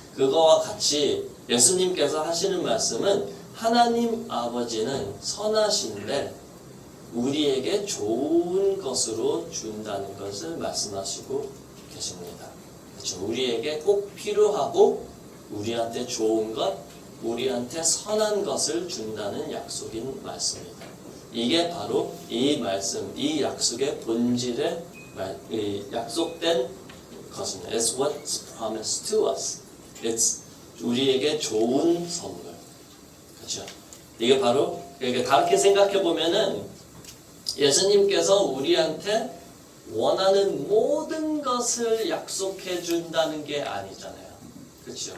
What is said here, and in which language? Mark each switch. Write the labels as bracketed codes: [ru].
[ko] 그거와 같이 예수님께서 하시는 말씀은 하나님 아버지는 선하신데 우리에게 좋은 것으로 준다는 것을 말씀하시고 계십니다. 그렇죠? 우리에게 꼭 필요하고 우리한테 좋은 것, 우리한테 선한 것을 준다는 약속인 말씀입니다. 이게 바로 이 말씀, 이 약속의 본질의 약속된 것입니다. [en] It's what's promised to us. It's [ko] 우리에게 좋은 선물. 그렇죠? 이게 바로, 그러니까 다르게 생각해 보면은 예수님께서 우리한테 원하는 모든 것을 약속해 준다는 게 아니잖아요. 그렇죠?